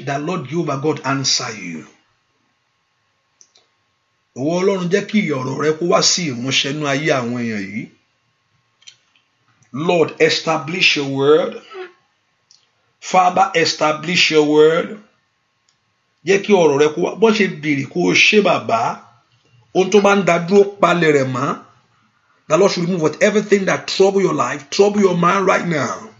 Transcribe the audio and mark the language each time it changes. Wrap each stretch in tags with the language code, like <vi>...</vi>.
<en>That Lord Jehovah God answer you.</en> <yo>Ìwọ Ọlọ́run jẹ́ kí ọ̀rọ̀ rẹ kó wá sí ìmúṣẹ nínú ayé àwọn èèyàn yìí.</yo> <en>Lord, establish your word. Father, establish your word.</en> <yo>Jẹ́ kí ọ̀rọ̀ rẹ kó wá bó ṣe béèrè kó ṣe bàbá. Ohun tó máa ń dá dúró palẹ̀ rẹ̀ mọ́.</yo> <en>The Lord should remove everything that trouble your life, trouble your mind right now.</en>